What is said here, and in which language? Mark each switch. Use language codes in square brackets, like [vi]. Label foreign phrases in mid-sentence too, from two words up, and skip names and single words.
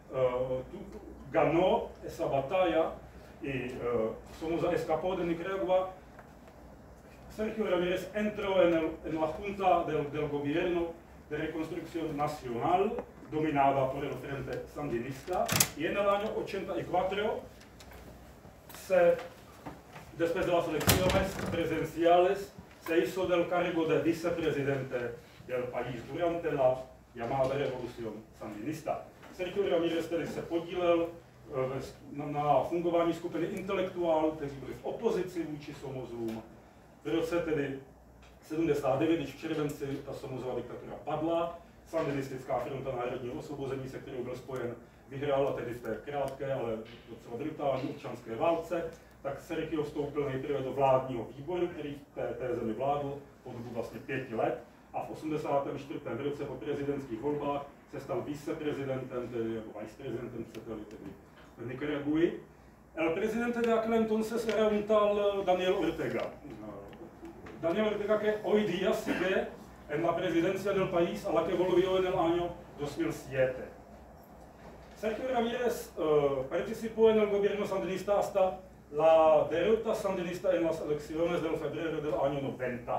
[es] ganó esa batalla y Somoza escapó de Nicaragua, Sergio Ramírez entró en la Junta del Gobierno de Reconstrucción Nacional, dominada por el Frente Sandinista, y en el año 84, después de las elecciones presidenciales, se hizo del cargo de vicepresidente del país durante la llamada Revolución Sandinista. [cs] Sergio Ramírez tedy se podílel na fungování skupiny intelektuálů, kteří byli v opozici vůči Somozům. V roce tedy 79, když v červenci ta Somozova diktatura padla, Sandinistická fronta národního osvobození, se kterou byl spojen, vyhrála tedy v té krátké, ale docela brutální občanské válce, tak Sergio vstoupil nejprve do vládního výboru, který v té zemi vládl po dobu vlastně 5 let, a v 84. roce po prezidentských volbách se stal viceprezidentem, tedy jako viceprezidentem, tedy v Nicaragui. [es] El presidente de aquel entonces era un tal Daniel Ortega. Daniel Ortega, que hoy día sigue en la presidencia del país, a la que volvió en el año 2007. Sergio Ramírez participó en el gobierno sandinista hasta la derrota sandinista en las elecciones del febrero del año 90.